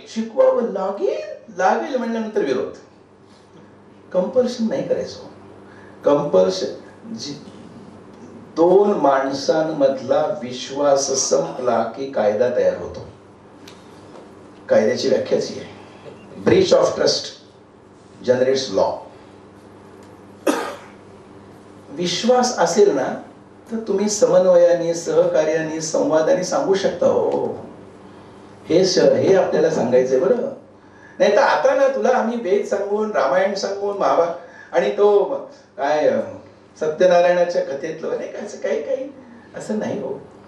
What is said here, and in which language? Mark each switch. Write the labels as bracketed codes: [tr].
[mr] शिकवावं लागेल म्हणल्यानंतर विरोध. कंपल्शन नाही करायचं. कंपल्शन दोन माणसांमधला विश्वास संपला की कायदा तयार होतो. कायद्याची व्याख्याच ही आहे. [en] Breach of trust generates law. [mr] विश्वास असेल ना तर तुम्ही समन्वयाने, सहकार्याने, संवादाने सांगू शकता. हो, हे आपल्याला सांगायचंय बरं. नाही तर आता ना तुला आम्ही वेद सांगून, रामायण सांगून, महाभारत आणि तो काय सत्यनारायणाच्या कथेतलं नाही का, असं काही असं नाही हो.